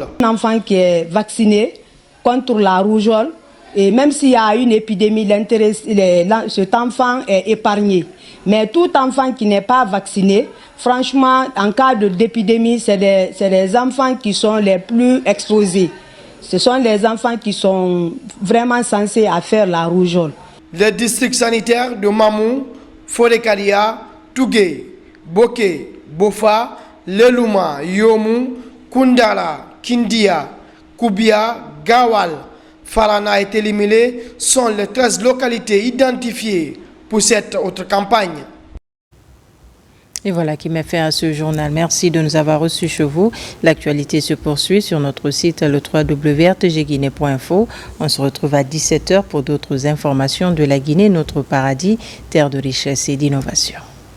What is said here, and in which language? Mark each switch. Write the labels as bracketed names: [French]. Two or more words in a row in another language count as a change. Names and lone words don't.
[French] Un enfant qui est vacciné contre la rougeole, et même s'il y a une épidémie, cet enfant est épargné. Mais tout enfant qui n'est pas vacciné, franchement, en cas d'épidémie, c'est les enfants qui sont les plus exposés. Ce sont les enfants qui sont vraiment censés à faire la rougeole. Les districts sanitaires de Mamou, Fodé-Kalia, Tougué, Boké, Bofa, Lelouma, Yomou, Koundara, Kindia, Koubia, Gawal, Farana et Télimilé sont les 13 localités identifiées pour cette autre campagne. Et voilà qui met fin à ce journal. Merci de nous avoir reçus chez vous. L'actualité se poursuit sur notre site le www.rtgguinée.info. On se retrouve à 17h pour d'autres informations de la Guinée, notre paradis, terre de richesse et d'innovation.